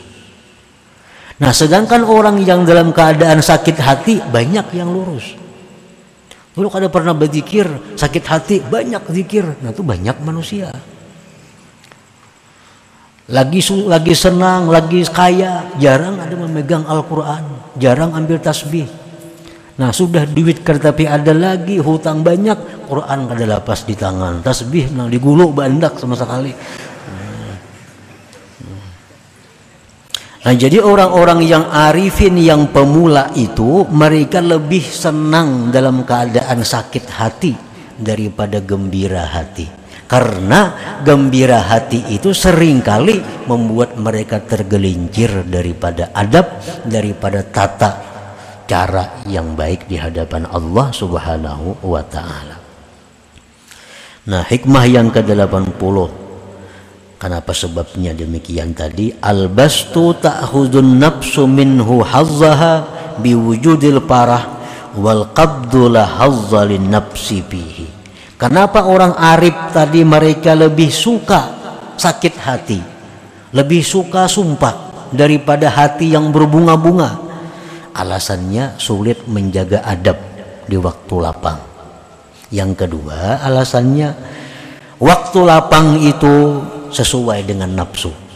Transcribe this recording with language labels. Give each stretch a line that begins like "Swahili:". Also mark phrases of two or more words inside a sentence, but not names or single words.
Banjar: Nah, sedangkan orang yang dalam keadaan sakit hati banyak yang lurus. Dulu kada pernah berzikir, sakit hati banyak zikir. Nah, itu banyak manusia. Lagi senang, lagi kaya, jarang ada memegang Al-Quran, jarang ambil tasbih. Nah, sudah duit tapi ada lagi, hutang banyak, Quran kada lapas di tangan, tasbih nang digulung bandak sama sekali. Nah, jadi orang-orang yang arifin, yang pemula itu mereka lebih senang dalam keadaan sakit hati daripada gembira hati. Karena gembira hati itu seringkali membuat mereka tergelincir daripada adab, daripada tata cara yang baik di hadapan Allah
Arabic: سبحانه وتعالى.
Banjar: Nah, hikmah yang ke-80, kenapa sebabnya demikian tadi?
Arabic: البسط تأخذ النفس منه حظها بوجود الفرح والقبض لا حظ للنفس فيه.
Banjar: Kenapa orang arif tadi mereka lebih suka sakit hati, lebih suka sumpah daripada hati yang berbunga-bunga? Alasannya sulit menjaga adab di waktu lapang. Yang kedua, alasannya waktu lapang itu sesuai dengan nafsu.